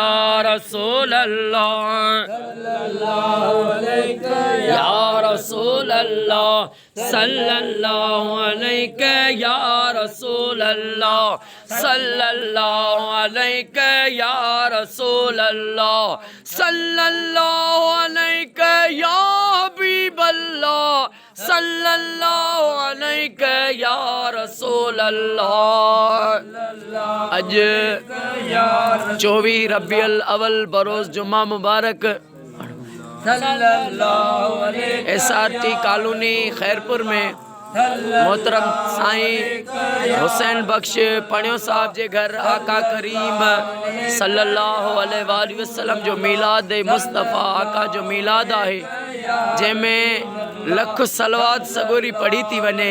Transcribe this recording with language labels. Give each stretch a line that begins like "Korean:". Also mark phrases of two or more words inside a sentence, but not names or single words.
Arabic: رسول الله صلى الله عليك يا رسول الله صلى الله عليك يا رسول الله صلى الله عليك يا رسول الله صلى الله عليك يا حبيب الله صلى الله عليك يا رسول الله.
Sindhi: अज 24 रबियुल अव्वल बरोज़ जुम्मा मुबारक SRT कॉलोनी खैरपुर में मोहतरम साईं हुसैन बख्श पणियो साहब जे घर आका करीम
Arabic: صلى الله عليه وسلم
Sindhi: जो मीलाद मुस्तफ़ा आका जो मीलाद है जैमें लख सलवात सगोरी पढ़ी थी वने।